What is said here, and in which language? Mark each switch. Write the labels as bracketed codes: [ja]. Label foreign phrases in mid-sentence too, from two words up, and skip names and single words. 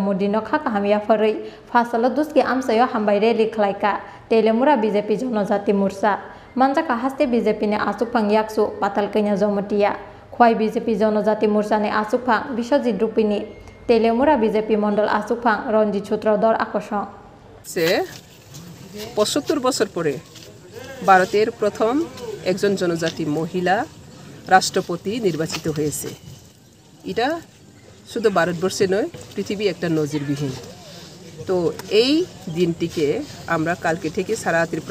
[trp] Modi no kha kahamia farri fasala duski amsayo hambai rally khlaika Telemura BJP Jonojati Morcha manjaka haste BJP ne asukphang yaksu patal kaina jomotia khwai BJP Jonojati Morcha ne asukphang Biswajit Rupini Telemura BJP Mondol asukphang Ranjit Sutradhar akosong [bn] সে ৭৫ বছর পরে ভারতের প্রথম একজন জনজাতি মহিলা রাষ্ট্রপতি নির্বাচিত হয়েছে এটা শুধু ভারতবর্ষে নয় পৃথিবী একটা নজিরবিহীন তো এই দিনটিকে আমরা কালকে থেকে সারা ত্রিপুরা